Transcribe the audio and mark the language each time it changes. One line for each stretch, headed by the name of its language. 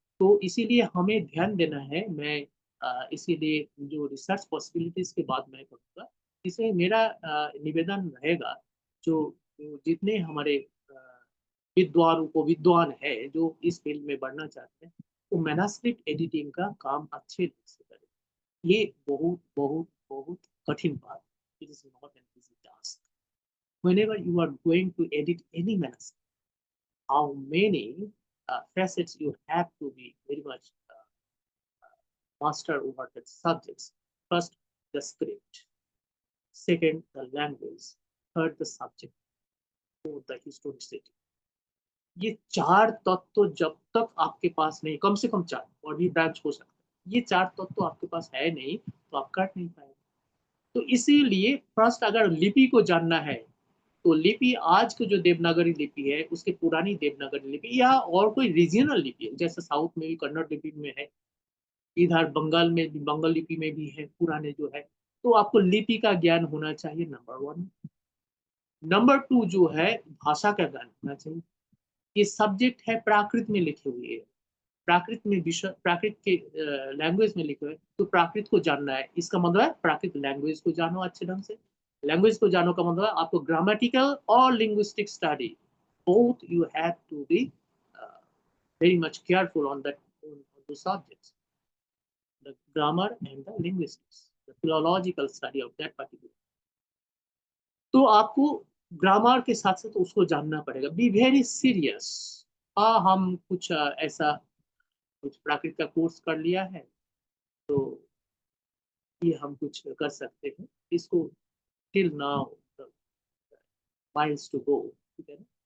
Hindi: तो इसीलिए हमें ध्यान देना है। मैं इसीलिए जो रिसर्च पॉसिबिलिटीज के बाद मैं करूँगा, इसमें मेरा निवेदन रहेगा जो जितने हमारे विद्वान है जो इस फील्ड में बढ़ना चाहते हैं, वो मैनस्क्रिप्ट एडिटिंग का काम अच्छे ढंग से करें। ये बहुत बहुत बहुत कठिन बात है।
English: It is not an easy task. Whenever you are going to edit any manuscript, how many facets you have to be very much master over the subjects. First, the script. Second, the language. Third, the subject. Fourth, the historicity.
Hindi: ये चार तत्व जब तक आपके पास नहीं, कम से कम चार, और भी ब्रांच हो सकता है, ये चार तत्व आपके पास है नहीं तो आप कर नहीं पाएंगे। तो इसीलिए फर्स्ट अगर लिपि को जानना है तो लिपि आज की जो देवनागरी लिपि है उसके पुरानी देवनागरी लिपि या और कोई रीजनल लिपि है, जैसे साउथ में भी कन्नड़ लिपि में है, इधर बंगाल में भी बंगाल लिपि में भी है पुराने जो है, तो आपको लिपि का ज्ञान होना चाहिए, नंबर 1। नंबर 2 जो है भाषा का ज्ञान होना चाहिए। ये सब्जेक्ट है प्राकृत में लिखे हुए, प्राकृत में विषय, प्राकृत के लैंग्वेज में लिखे हुए, तो प्राकृत को जानना है। इसका मतलब है प्राकृत लैंग्वेज को जानो अच्छे ढंग से। लैंग्वेज को जानो का मतलब है आपको ग्रामेटिकल और linguistic study
English: both you have to be very much careful on that, on the subjects, the grammar and the linguistics, the philological study of that particular।
Hindi: तो आपको ग्रामर के साथ साथ उसको जानना पड़ेगा।
English: Be very serious.
Hindi: हाँ, हम कुछ ऐसा कुछ प्राकृत का कोर्स कर लिया है तो ये हम कुछ कर सकते हैं, इसको
English: till now miles to go,
Hindi: ठीक है ना।